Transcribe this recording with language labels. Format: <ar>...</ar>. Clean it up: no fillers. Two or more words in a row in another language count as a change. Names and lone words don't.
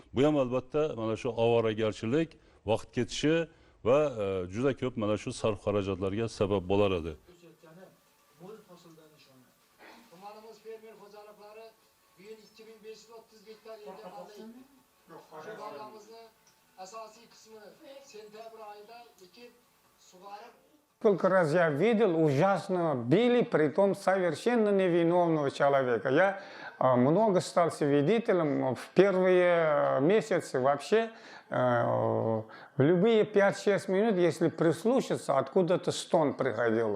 <uz>Bu ham albatta mana shu ovoragarchilik, vaqt ketishi va juda ko'p mana shu sarf xarajatlarga sabab bo'lar edi. Tumanimiz fermer xo'jaliklari bu yil 2530 gektar yerga qoldi. Shu bog'larimizni asosiy qismini sentabr oyida ekib sug'orib.</uz> <ru>Сколько раз я видел, ужасно били, притом совершенно невиновного человека. Я много стал свидетелем в первые месяцы вообще. В любые 5-6 минут, если прислушаться, откуда-то стон приходило.</ru>